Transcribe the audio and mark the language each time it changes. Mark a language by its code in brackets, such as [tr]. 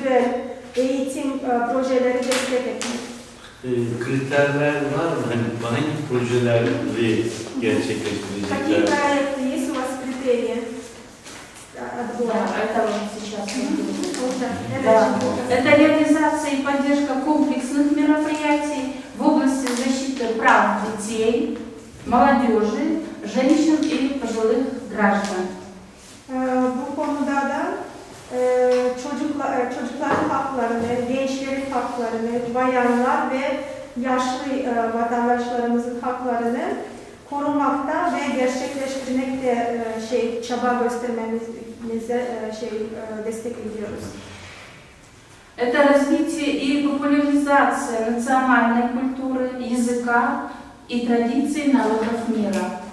[tr] kültürel eğitim projeleri destek etmek. Kriterler var mı? Hani hangi projeleri gerçekleştirecekler? [ru] Какие проекты есть у вас критерии? Это вот сейчас. Да. Это реализация и поддержка комплексных мероприятий в области защиты прав детей, молодежи, женщин и пожилых граждан. [tr] Bu konuda da çocukların haklarını, gençlerin haklarını, bayanlar ve yaşlı vatandaşlarımızın haklarını korumakta ve gerçekleştirmekte çaba göstermemize destek ediyoruz. [ru] Это развитие и популяризация национальной культуры, языка и традиций народов мира.